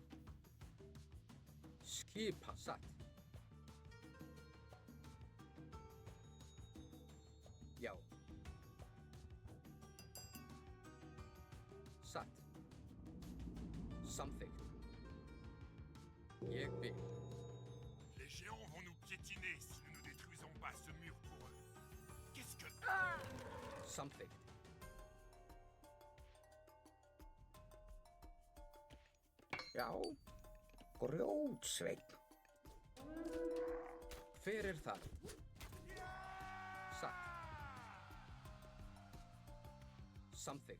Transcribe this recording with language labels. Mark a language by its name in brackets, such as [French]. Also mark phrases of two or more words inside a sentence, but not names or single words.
[Icelandic] Skipan satt. Já. Satt. Samþykkt. Ég vil. [French] Les géants vont nous piétiner si nous ne détruisons pas ce mur pour eux. Qu'est-ce que... [Icelandic] Samþykkt. Já, grjótsveinn. Hver er það? Satt. Samþykkt.